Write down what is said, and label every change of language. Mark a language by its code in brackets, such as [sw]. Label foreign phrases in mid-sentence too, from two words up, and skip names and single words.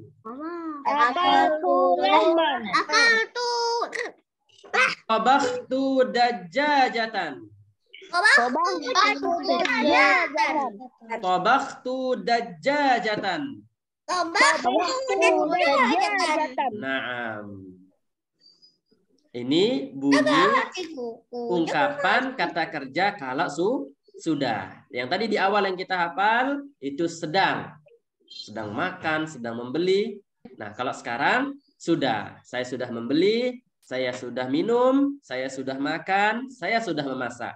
[ar] أكلتُ لحمًا. Akaltu. طبختُ دجاجةً. طبختُ دجاجةً. طبختُ دجاجةً. طبختُ دجاجةً. Naam. [id] Ini bunyi ungkapan kata kerja kalau sudah. Yang tadi di awal yang kita hafal itu sedang makan, sedang membeli. Nah, kalau sekarang sudah. Saya sudah membeli, saya sudah minum, saya sudah makan, saya sudah memasak.